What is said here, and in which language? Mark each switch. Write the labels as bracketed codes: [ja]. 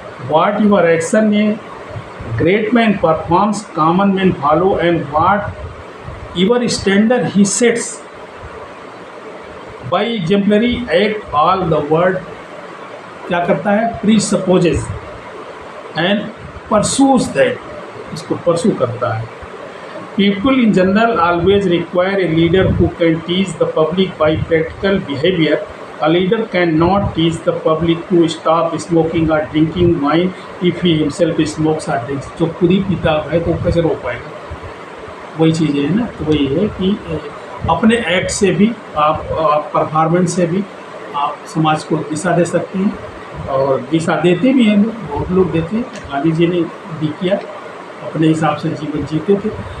[en] what your action a great man performs common man follow, and what your standard he sets by exemplary act all the world [hi] क्या करता है, [en] presupposes and pursues that, [hi] इसको परसू करता है। [en] People in general always require a leader who can teach the public by practical behaviour. A leader cannot teach the public to stop smoking or drinking wine if he himself smokes or drinks. [hi] जो खुद ही पीता है तो कैसे रोक पाएगा? वही चीज़ें है ना। तो वही है कि अपने एक्ट से भी आप परफॉर्मेंस से भी आप समाज को दिशा दे सकते हैं, और दिशा देते भी हैं, बहुत लोग देते हैं। गांधी जी ने भी किया, अपने हिसाब से जीवन जीते थे